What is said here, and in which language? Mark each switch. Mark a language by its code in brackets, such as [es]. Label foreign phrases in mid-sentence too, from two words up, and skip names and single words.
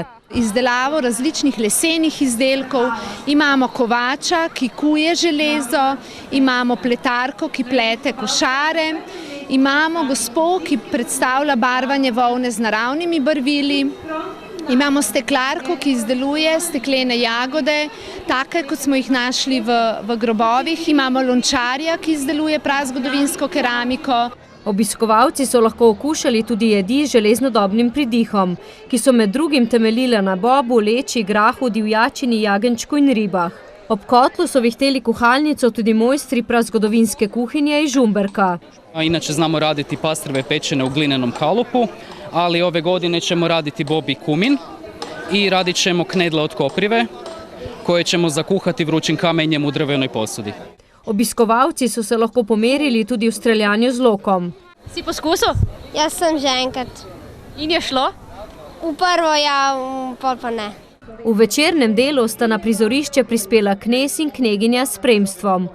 [sl] Izdelavo različnih lesenih izdelkov, imamo kovača, ki kuje železo, imamo pletarko, ki plete košare, imamo gospo, ki predstavlja barvanje volne z naravnimi barvili, imamo steklarko, ki izdeluje steklene jagode, take, kot smo jih našli v grobovih, imamo lončarja, ki izdeluje prazgodovinsko keramiko. Obiskovalci so lahko okušali tudi jedi z železnodobnim pridihom, ki so med drugim temeljile na bobu, leči, grahu, divjačini, jagenjčku in ribah. Ob kotlu so vihteli kuhalnico tudi mojstri prazgodovinske kuhinje iz Žumberka. [hr] Inače znamo raditi pastrve pečene u glinenom kalupu, ali ove godine ćemo raditi bobi kumin i radit ćemo knedle od koprive koje ćemo zakuhati vrućim kamenjem u drvenoj posudi. [sl] Obiskovalci so se lahko pomerili v streljanju z lokom. Si poskusil? Jaz sem že enkrat. In je šlo? V prvo ja, pol pa ne. V večernem delu sta na prizorišče prispela knez in kneginja s spremstvom.